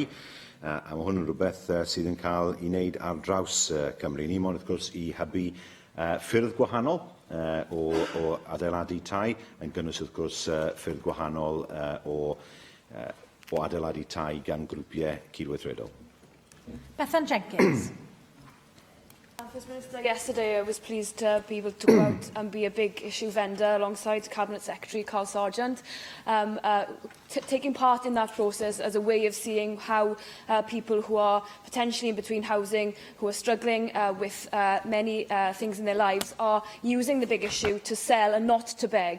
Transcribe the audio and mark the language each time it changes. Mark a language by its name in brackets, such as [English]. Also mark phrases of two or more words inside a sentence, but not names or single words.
[Welsh] A mae hwn yn rhywbeth sydd yn cael ei wneud ar draws Cymru. Ni moyn wrth gwrs i hybu ffyrdd gwahanol o adeiladu tai, yn gynnwys wrth gwrs ffyrdd gwahanol o adeiladu tai gan grwpiau cydweithredol. Bethan Jenkins. [English] First Minister, yesterday I was pleased to be able to go out and be a big issue vendor alongside Cabinet Secretary Carl Sargent, taking part in that process as a way of seeing how people who are potentially in between housing, who are struggling with many things in their lives, are using the big issue to sell and not to beg.